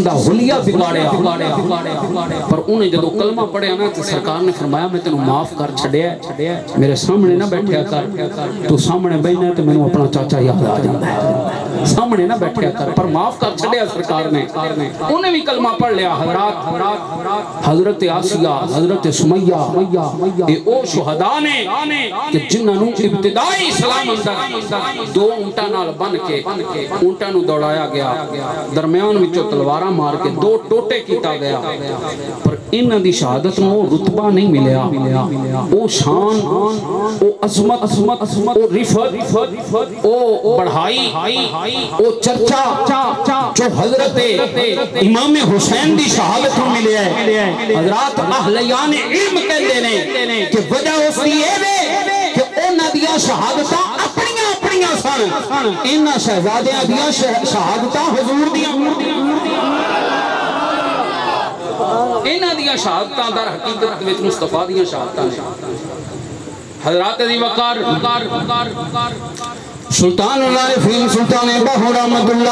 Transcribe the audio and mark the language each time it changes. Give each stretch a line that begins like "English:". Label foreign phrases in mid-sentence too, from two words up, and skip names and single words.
Punjabi: دا حلیہ بگاڑیا پر انہیں جدو کلمہ پڑھیا نا تو سرکار نے فرمایا میں تینوں معاف کر چھڑیا میرے سامنے نہ بیٹھیا کر تو سامنے بیٹھنا ہے تو میں اپنا چاچا یاد آ جاتا ہے سامنے نہ بیٹھیا کر پر معاف کر چھڑیا سرکار نے انہیں بھی کلمہ پڑھ لیا حضرات حضرت آسیہ حضرت سمیہ اے او شہداء نے کہ جنہاں نو ابتدائی اسلام اندر دو اونٹاں نال بن کے اونٹاں نو دوڑایا گیا درمیان وچوں تلواراں مار کے دو ٹوٹے کیتا گیا پر انہاں دی شہادت نو رتبہ نہیں ملیا او شان او عظمت او رفت او بڑھائی او چرچا جو حضرت امام حسین دی شہادت نو ملیا ہے حضرات اہلیان علم کہندے نے کہ وجہ اس دی اے وے کہ انہاں دیاں شہادتاں اپنیاں سن انہاں شہزادیاں دیاں شہادتاں حضور دیاں انہاں دیاں شہادتاں در حقیقت وچ مصطفیٰ دیاں شہادتاں حضرات دی وقار سلطان العارفین سلطان باہو رحمت اللہ